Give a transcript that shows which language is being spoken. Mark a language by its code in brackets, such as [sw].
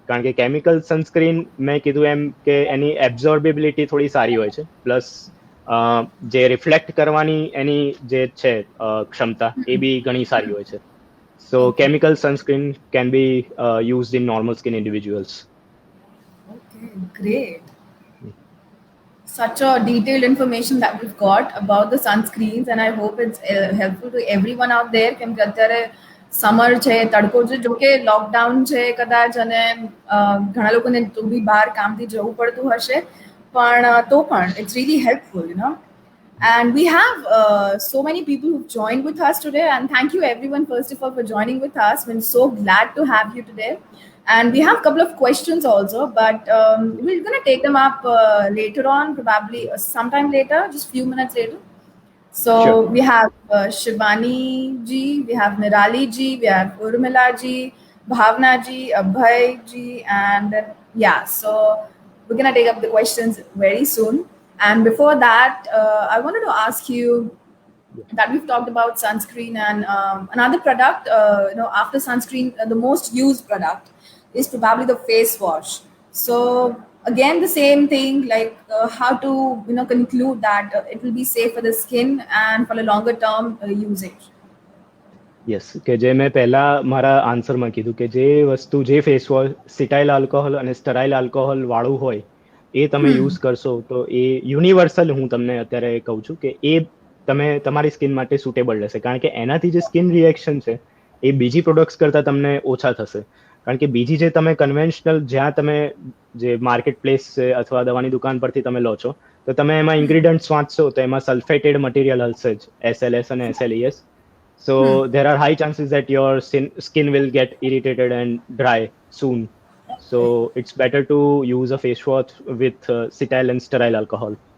[gu] કારણ કે chemical sunscreen મેં કીધું એમ કે એની એબ્ઝોર્બિબિલિટી થોડી સારી હોય છે, પ્લસ જે રિફ્લેક્ટ કરવાની એની જે છે ક્ષમતા એ બી ઘણી સારી હોય છે. [en] So chemical sunscreen can be used in normal skin individuals. Okay, great. Such a detailed information that we've got about the sunscreens, and I hope it's helpful to everyone out there. [gu] કેમ કે અત્યારે સમર છે, તડકો છે, જો કે lockdown છે કદાચ, અને ઘણા લોકોને તો બી બહાર કામથી જવું પડતું હશે, પણ તો પણ [en] it's really helpful, you know. And we have so many people who've joined with us today, and thank you everyone first of all for joining with us. We're so glad to have you today. And we have a couple of questions also, but we're going to take them up later on, probably sometime later, just few minutes later. So Sure. we have Shivani ji, we have Nirali ji, we have Urmila ji, Bhavna ji, Abhay ji, and yeah, so we're going to take up the questions very soon. And before that, I wanted to ask you that we've talked about sunscreen, and another product, after sunscreen, the most used product is probably the face wash. So again, the same thing, like how to conclude that it will be safe for the skin and for a longer term usage. [gu] Yes, કે જે મેં પહેલા મારા આન્સરમાં કીધું કે જે વસ્તુ, જે ફેસ વોશ સિટાઇલ આલ્કોહોલ અને સ્ટરાઇલ આલ્કોહોલ વાળું હોય એ તમે યુઝ કરશો તો એ યુનિવર્સલ, હું તમને અત્યારે કહું છું કે એ તમે તમારી સ્કિન માટે સુટેબલ રહેશે. કારણ કે એનાથી જે સ્કિન રિએક્શન છે એ બીજી પ્રોડક્ટ્સ કરતાં તમને ઓછા થશે. કારણ કે બીજી જે તમે કન્વેન્શનલ, જ્યાં તમે જે માર્કેટ પ્લેસ છે અથવા દવાની દુકાન પરથી તમે લો છો, તો તમે એમાં ઇન્ગ્રીડિયન્ટ્સ વાંચશો તો એમાં સલ્ફેટેડ મટીરિયલ હશે જ, SLS અને SLES. [en] So there are high chances that your skin will get irritated and dry soon. So it's better to use a face wash with cetyl and sterile alcohol.